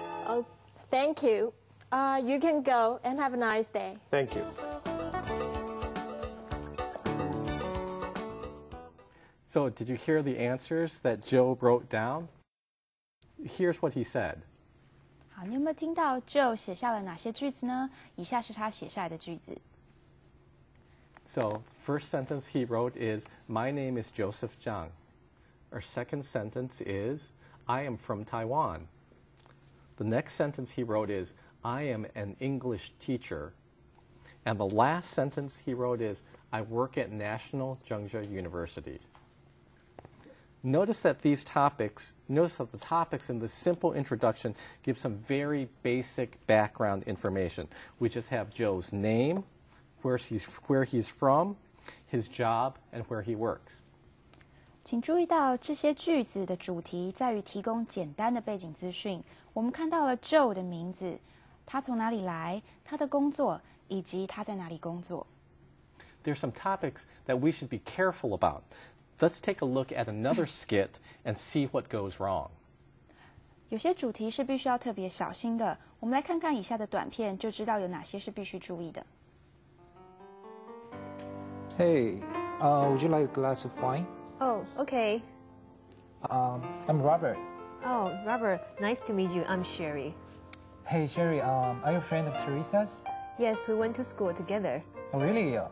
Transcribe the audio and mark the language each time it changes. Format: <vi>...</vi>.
<en>Oh, thank you. You can go and have a nice day. Thank you. So did you hear the answers that Joe wrote down? Here's what he said.</en> <zh>好，你有没有听到 Joe 写下了哪些句子呢？以下是他写下来的句子。</zh> <en>So first sentence he wrote is, my name is Joseph Zhang. Our second sentence is, I am from Taiwan. The next sentence he wrote is, I am an English teacher. And the last sentence he wrote is, I work at National Zhengzhi University. Notice that the topics in this simple introduction give some very basic background information. We just have Joe's name, where he's from, his job, and where he works.</en> <zh>请注意到这些句子的主题在于提供简单的背景资讯。我们看到了 Joe 的名字，他从哪里来，他的工作，以及他在哪里工作。</zh> <en>There's some topics that we should be careful about. Let's take a look at another skit and see what goes wrong.</en> <zh>有些主题是必须要特别小心的。我们来看看以下的短片，就知道有哪些是必须注意的。</zh> <en>Hey, would you like a glass of wine? Oh, okay. I'm Robert. Oh, Robert, nice to meet you. I'm Sherry. Hey, Sherry, are you a friend of Teresa's? Yes, we went to school together. Oh, really?</en>